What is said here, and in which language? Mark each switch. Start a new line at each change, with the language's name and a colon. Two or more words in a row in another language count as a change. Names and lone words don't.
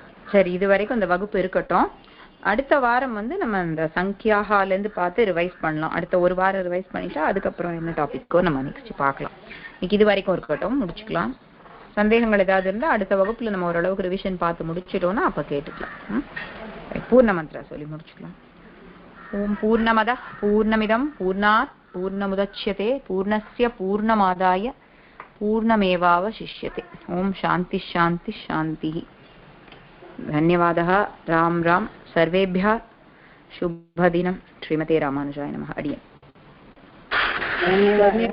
Tamil: சரி, இது வரைக்கும் இந்த வகுப்பு இருக்கட்டும். அடுத்த வாரம் வந்து நம்ம இந்த சங்கியாகால இருந்து பார்த்து ரிவைஸ் பண்ணலாம். அடுத்த ஒரு வாரம் ரிவைஸ் பண்ணிட்டா அதுக்கப்புறம் என்ன டாபிக்கோ நம்ம நெக்ஸ்ட் பார்க்கலாம். இன்னைக்கு இது வரைக்கும் இருக்கட்டும், முடிச்சுக்கலாம். சந்தேகங்கள் ஏதாவது இருந்தால் அடுத்த வகுப்புல நம்ம ஓரளவுக்கு ரிவிஷன் பார்த்து முடிச்சிட்டோம்னா அப்ப கேட்டுக்கலாம். பூர்ண மந்திரா சொல்லி முடிச்சுக்கலாம்.
Sanskrit: ओम् पूर्णमदः पूर्णमिदम् पूर्णात् पूर्णमुदच्यते पूर्णस्य पूर्णमादाय पूर्णमेवावशिष्यते. ओम् शान्तिः शान्तिः शान्तिः. धन्यवादः. राम राम. सर्वेभ्यः शुभदिनं. श्रीमते रामानुजाय नमः. अडियन्.